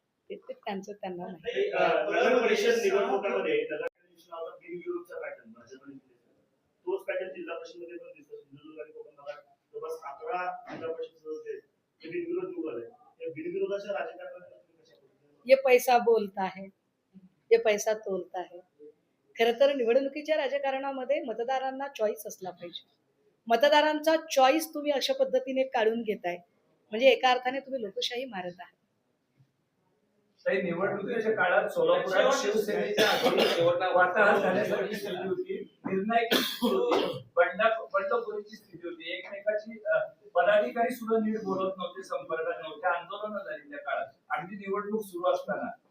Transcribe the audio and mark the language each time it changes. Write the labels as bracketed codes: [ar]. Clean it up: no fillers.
[mr] ते त्यांचं त्यांना माहिती. विधान परिषद निवडणुकांमध्ये बिनविरोधचा पॅटर्न भाजपने तोच पॅटर्न जिल्हा परिषदेमध्ये पण दिसतो. सिंधुदुर्ग आणि कोकण भागात जवळपास 11 जिल्हा परिषद सदस्य हे बिनविरोध निवडून आले. या बिनविरोधाच्या राजकारणात [hi] ये पैसा बोलता है, ये पैसा तोलता है. [mr] खरं तर निवडणुकीच्या राजकारणामध्ये मतदारांना चॉईस असला पाहिजे. मतदारांचा चॉईस तुम्ही अशा पद्धतीने काढून घेताय म्हणजे एका अर्थाने तुम्ही लोकशाही मारत आहात. काही निवडणुकीच्या काळात सोलापुरात शिवसेनेच्या वाताहत झाल्यासारखी स्थिती होती, निर्णायक स्थिती होती, बंडखोरीची स्थिती होती, एकमेकाची पदाधिकारी सुद्धा नीट बोलत नव्हते, संपर्कात नव्हते, आंदोलनं झाली त्या काळात अगदी निवडणूक सुरू असताना.